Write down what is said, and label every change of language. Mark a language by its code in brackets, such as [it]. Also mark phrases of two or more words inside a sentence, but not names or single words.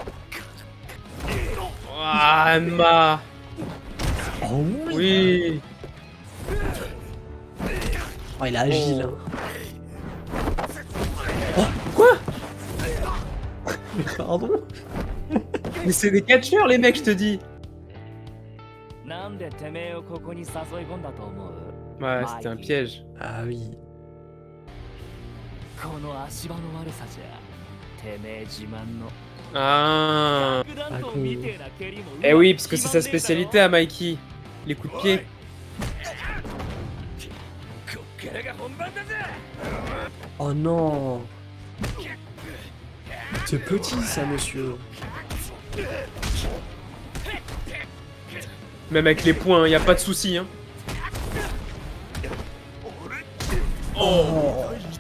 [fr] Ah, Anma. oh oui. Oui. Oh, il est agile. Oh. Hein. Quoi? Mais pardon. Mais c'est des catcheurs, les mecs, je te dis. [ja] なんでてめえをここに誘い込んだと思う [fr] Ouais, c'était un piège. Ah oui. [ja] この足場の悪さじゃてめえ自慢の [fr] Ah. [ja] 爆弾頭みてえな蹴りも [fr] Eh oui, parce que c'est sa spécialité à Mikey. Les coups de pied. [ja] こっからが本番だぜ [fr] Oh non. C'est petit ça, monsieur. Même avec les points, y a pas de souci. Hein. Oh.